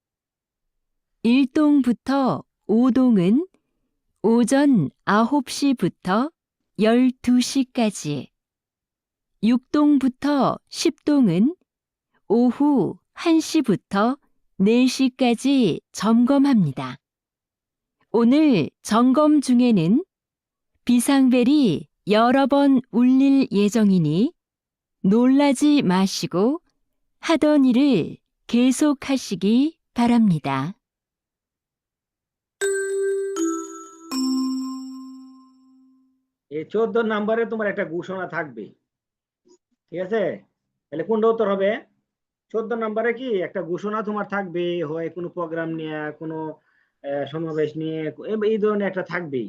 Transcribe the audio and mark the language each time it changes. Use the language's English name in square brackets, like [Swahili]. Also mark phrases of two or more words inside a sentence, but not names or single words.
[Korean] 1동부터 5동은 오전 9시부터 12시까지, 6동부터 10동은 오후 1시부터 4시까지 점검합니다. 오늘 점검 중에는 비상벨이 여러 번 울릴 예정이니 놀라지 마시고 하던 일을 계속하시기 바랍니다. [Bangla] এই 14 নম্বরে তোমার একটা ঘোষণা থাকবে, ঠিক আছে? তাহলে কোনটা উত্তর হবে? 14 নম্বরে কি একটা ঘোষণা তোমার থাকবে, হয় কোনো প্রোগ্রাম নিয়ে, কোনো সমাবেশ নিয়ে, এই ধরনের একটা থাকবেই।